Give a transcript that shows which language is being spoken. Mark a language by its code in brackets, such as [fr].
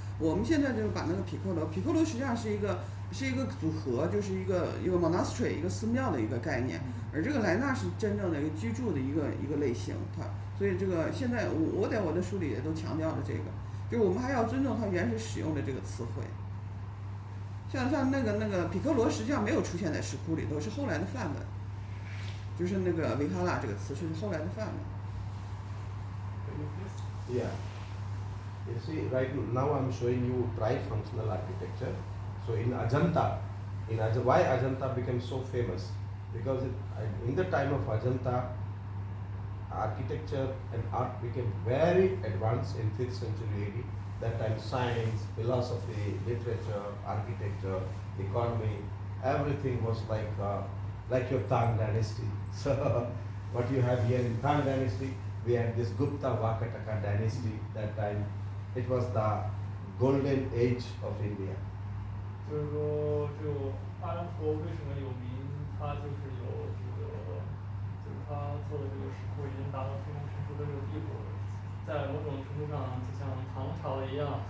[zh] 我们现在就把那个皮克罗实际上是一个组合，就是一个 monastery 一个寺庙的一个概念，而这个莱纳是真正的一个居住的一个类型，所以这个现在我在我的书里也都强调了这个，就是我们还要尊重它原始使用的这个词汇。像那个皮克罗实际上没有出现在石窟里头，是后来的范文，就是那个维哈拉这个词是后来的范文。 [en] Yeah. You see, right now I'm showing you trifunctional architecture. So in Ajanta, why Ajanta became so famous? Because in the time of Ajanta, architecture and art became very advanced in 5th century AD. That time science, philosophy, literature, architecture, economy, everything was like your Tang dynasty. So what you have here in Tang dynasty, we had this Gupta Vakataka dynasty. That time it was the golden age of India. [zh] 就是说，就阿兰陀为什么有名？它就是有这个，就是他做的这个石窟已经达到非常成熟的这个地步，在某种程度上就像唐朝一样。